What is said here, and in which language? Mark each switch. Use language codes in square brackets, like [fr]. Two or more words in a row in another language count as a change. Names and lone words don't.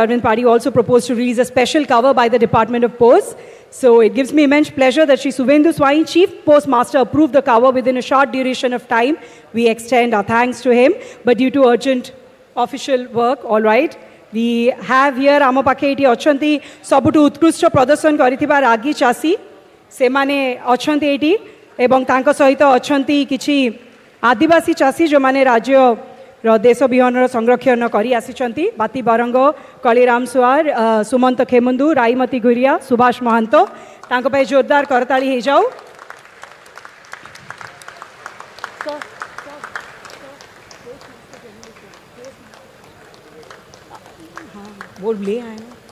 [en] Arvind Padhi, also proposed to release a special cover by the Department of Posts. So it gives me immense pleasure that Shri Suvendu Swai, Chief Postmaster, approved the cover within a short duration of time. We extend our thanks to him. But due to urgent official work, all right, we have here [or] ଆମ ପାଖେ ଏଠି ଅଛନ୍ତି ସବୁଠୁ ଉତ୍କୃଷ୍ଟ ପ୍ରଦର୍ଶନ କରିଥିବା ରାଗୀ ଚାଷୀ ସେମାନେ ଅଛନ୍ତି ଏଠି ଏବଂ ତାଙ୍କ ସହିତ ଅଛନ୍ତି କିଛି ଆଦିବାସୀ ଚାଷୀ ଯେଉଁମାନେ ଦେଶ ବିହନର ସଂରକ୍ଷଣ କରି ଆସିଛନ୍ତି ବାତି ବରଙ୍ଗ କଳିରାମ ସୁଆର ସୁମନ୍ତ ଖେମୁନ୍ଦୁ ରାଇମତି ଗୁରିଆ ସୁଭାଷ ମହାନ୍ତ ତାଙ୍କ ପାଇଁ ଜୋରଦାର କରତାଳି ହେଇଯାଉ [hi] बोल ले आए ना